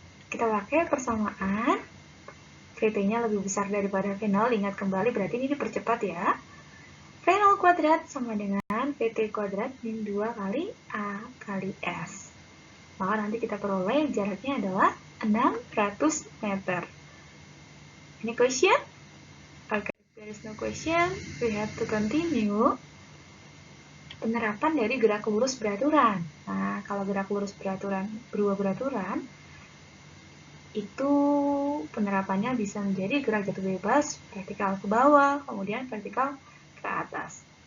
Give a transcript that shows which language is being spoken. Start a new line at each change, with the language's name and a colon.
Indonesian: Kita pakai persamaan. VT-nya lebih besar daripada V0. Ingat kembali, berarti ini dipercepat ya. V0 kuadrat sama dengan VT kuadrat min 2 kali A kali S. Maka nanti kita peroleh jaraknya adalah 600 meter.
English: Any question? Okay, if there is no question, we have to continue.
Indonesian: Penerapan dari gerak lurus beraturan. Nah, kalau gerak lurus beraturan, berubah beraturan, itu penerapannya bisa menjadi gerak jatuh bebas, vertikal ke bawah, kemudian vertikal ke atas.